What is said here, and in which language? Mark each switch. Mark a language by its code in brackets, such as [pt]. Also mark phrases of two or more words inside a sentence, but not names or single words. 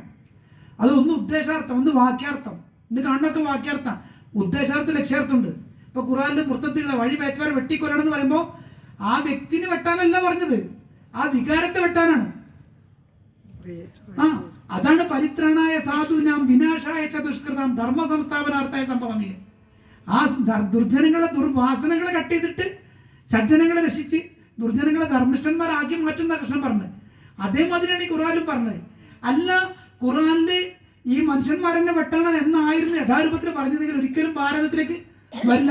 [ml] അത് ഒന്ന് ഉദ്ദേശാർത്ഥം, ഒന്ന് വാക്യാർത്ഥം. ഇന്ന് കാണുന്നൊക്കെ വാക്യാർത്ഥം, ഉദ്ദേശാർത്ഥം, ലക്ഷ്യാർത്ഥമുണ്ട്. ഇപ്പൊ ഖുർആനിൽ മുർത്തത്തുകളെ വഴി പേച്ചവരെ വെട്ടിക്കൊല്ലണം എന്ന് പറയുമ്പോൾ ആ വ്യക്തിനെ വെട്ടാനല്ല പറഞ്ഞത്, ആ വികാരത്തെ വെട്ടാനാണ്. [sa] അതാണ് പരിത്രാണായ സാധുനാം വിനാശായ ചതുഷ്കൃതാം ധർമ്മ സംസ്ഥാപനാർത്ഥായ സംഭവമേ. [ml] ആ ദുർജനങ്ങളെ ദുർവാസനകളെ കട്ട് ചെയ്തിട്ട് സജ്ജനങ്ങളെ രക്ഷിച്ച് ദുർജനങ്ങളെ ധർമ്മിഷ്ഠന്മാരാക്കി മാറ്റുന്ന കൃഷ്ണൻ പറഞ്ഞത്. അതേമാതിരിയാണ് ഈ ഖുർആനിലും പറഞ്ഞത്. അല്ല, ഖുർആനില് ഈ മനുഷ്യന്മാരെന്നെ വെട്ടണം എന്നായിരുന്നു യഥാരൂപത്തിൽ പറഞ്ഞതെങ്കിൽ ഒരിക്കലും ഭാരതത്തിലേക്ക് വരില്ല.